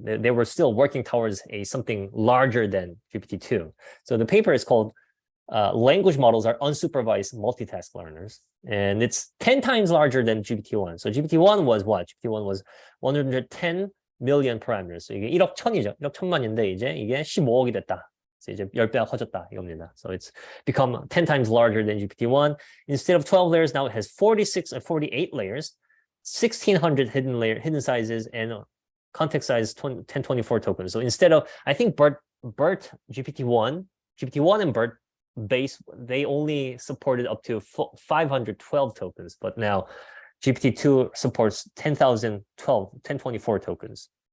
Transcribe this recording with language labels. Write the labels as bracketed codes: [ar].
[en] They were still working towards something larger than GPT-2. So the paper is called language models are unsupervised multitask learners. And it's 10 times larger than GPT-1. So GPT-1 was what? GPT-1 was 110 million parameters. [ko] So 이게 1억 천이죠. 1억 천만인데 이게 15억이 됐다. So 이제 10배가 커졌다 이겁니다. [en] So it's become 10 times larger than GPT-1. Instead of 12 layers, now it has 46 and 48 layers, 1,600 hidden sizes, and context-sized 1024 tokens. So instead of, I think BERT GPT-1 and BERT base, they only supported up to 512 tokens, but now GPT-2 supports 1024 tokens.